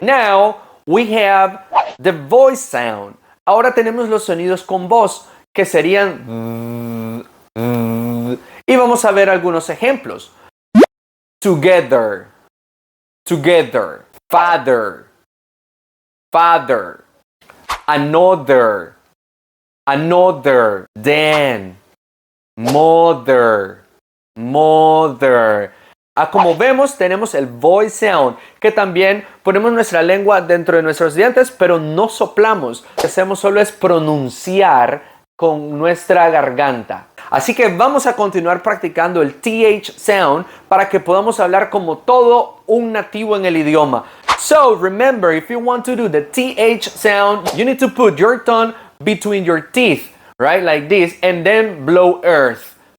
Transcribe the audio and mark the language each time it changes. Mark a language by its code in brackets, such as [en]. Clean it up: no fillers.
[en] Now we have the voice sound. [es] Ahora tenemos los sonidos con voz que serían y vamos a ver algunos ejemplos. [en] Together. Together. Father. Father. Another. Another. Then. Mother. Mother. [es] Como vemos, tenemos el voice sound, que también ponemos nuestra lengua dentro de nuestros dientes, pero no soplamos. Lo que hacemos solo es pronunciar con nuestra garganta. Así que vamos a continuar practicando el TH sound para que podamos hablar como todo un nativo en el idioma. [en] So remember, if you want to do the TH sound, you need to put your tongue between your teeth, right? Like this, and then blow earth.